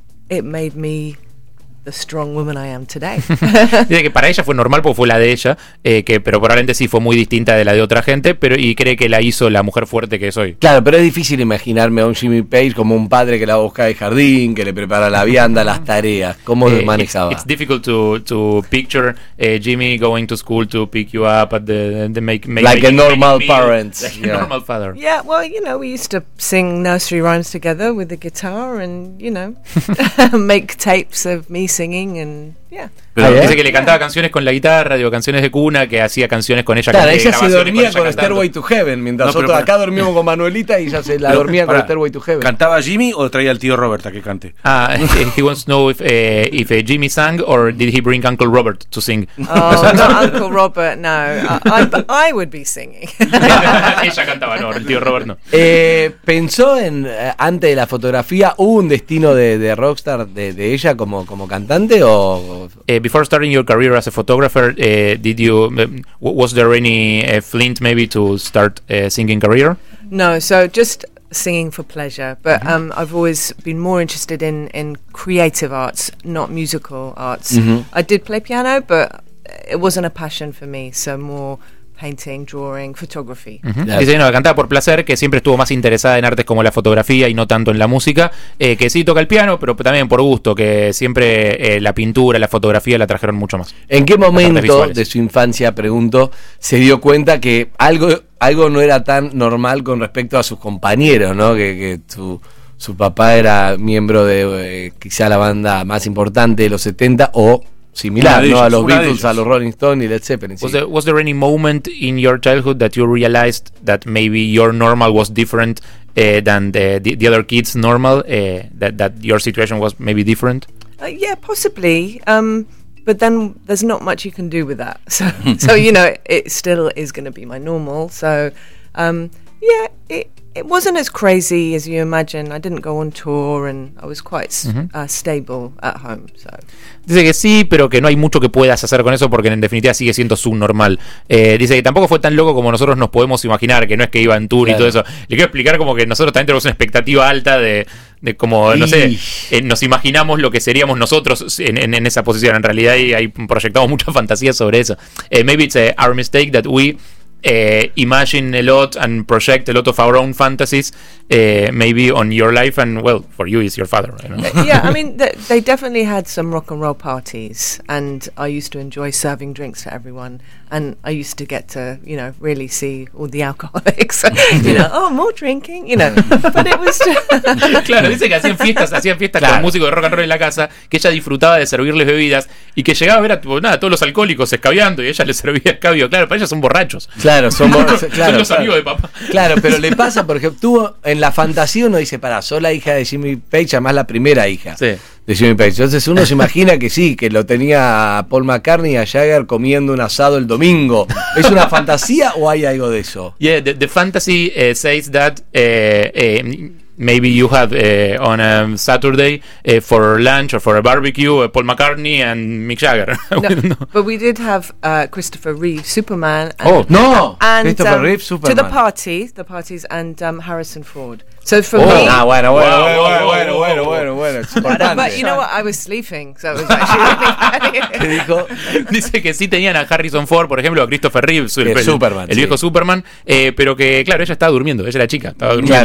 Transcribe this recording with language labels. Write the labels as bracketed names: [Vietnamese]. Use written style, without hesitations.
[English] It made me the strong woman I am today. [Spanish] Dice que para ella fue normal porque fue la de ella, pero probablemente sí fue muy distinta de la de otra gente, pero y cree que la hizo la mujer fuerte que soy. Claro, pero es difícil imaginarme a un Jimmy Page como un padre que la busca de jardín, que le prepara la vianda, las tareas. ¿Cómo lo manejaba? [English] It's difficult to picture Jimmy going to school to pick you up at the make like a normal parent. A normal father. Yeah, well, you know, we used to sing nursery rhymes together with the guitar and, you know, make tapes of me singing and [Spanish] Pero dice que le cantaba canciones con la guitarra, digo, canciones de cuna, que hacía canciones con ella. Claro, ella se dormía con Stairway to Heaven, mientras nosotros acá dormimos con Manuelita y ella se la dormía con Stairway to Heaven. ¿Cantaba Jimmy o traía al tío Robert a que cante? [English] He wants to know if Jimmy sang or did he bring Uncle Robert to sing. Oh, no, Uncle Robert, no. I would be singing. [Spanish] Ella cantaba, no, el tío Robert no. ¿Pensó en, antes de la fotografía, hubo un destino de rockstar de ella como cantante o...? [English] Before starting your career as a photographer, was there any flint maybe to start a singing career? No, so just singing for pleasure. But I've always been more interested in creative arts, not musical arts. Mm-hmm. I did play piano, but it wasn't a passion for me, so more painting, drawing, photography. Uh-huh. [Spanish] Yes. Dice, no, cantaba por placer, que siempre estuvo más interesada en artes como la fotografía y no tanto en la música, que sí toca el piano, pero también por gusto, que siempre la pintura, la fotografía la trajeron mucho más. ¿En qué momento de su infancia, pregunto, se dio cuenta que algo no era tan normal con respecto a sus compañeros, ¿no? Que su papá era miembro de quizá la banda más importante de los 70 o similar, ¿no? A los Beatles, a los Rolling Stones y Led Zeppelin. Was, sí. [English] there, was there any moment in your childhood that you realized that maybe your normal was different than the other kids' normal, that your situation was maybe different? Yeah, possibly. But then there's not much you can do with that. So, you know, it still is going to be my normal. So, yeah, it wasn't as crazy as you imagine. I didn't go on tour and I was quite stable at home. So. [Spanish] Dice que sí, pero que no hay mucho que puedas hacer con eso porque en definitiva sigue siendo subnormal. Dice que tampoco fue tan loco como nosotros nos podemos imaginar, que no es que iba en tour y todo eso. Le quiero explicar como que nosotros también tenemos una expectativa alta de como, no sé, nos imaginamos lo que seríamos nosotros en esa posición. En realidad hay proyectamos mucha fantasía sobre eso. [English] Maybe it's our mistake that we... imagine a lot and project a lot of our own fantasies, maybe on your life, and well, for you is your father, you know? Yeah, I mean, they definitely had some rock and roll parties, and I used to enjoy serving drinks to everyone, and I used to get to, you know, really see all the alcoholics, you know, oh, more drinking, you know, but it was just... [Spanish] Claro, dice que hacían fiestas claro. Con músicos de rock and roll en la casa, que ella disfrutaba de servirles bebidas, y que llegaba a ver a todos los alcohólicos escabeando, y ella les servía escabio. Claro, para ellas son borrachos. Claro, son los amigos de papá. Claro, pero le pasa, por ejemplo, tú en la fantasía uno dice, pará, sos la hija de Jimmy Page, además la primera hija de Jimmy Page. Entonces uno se imagina que sí, que lo tenía a Paul McCartney y a Jagger comiendo un asado el domingo. ¿Es una fantasía o hay algo de eso? [English] Yeah, the fantasy says that maybe you have on a Saturday for lunch or for a barbecue Paul McCartney and Mick Jagger. But we did have Christopher Reeve Superman. And, Christopher Reeve Superman to the parties and Harrison Ford. So for but you know what, I was sleeping, so it was actually really funny. [Spanish] Dice que sí tenían a Harrison Ford, por ejemplo, a Christopher Reeve, Superman, el viejo Superman, pero que claro, ella estaba durmiendo, ella era chica, estaba durmiendo.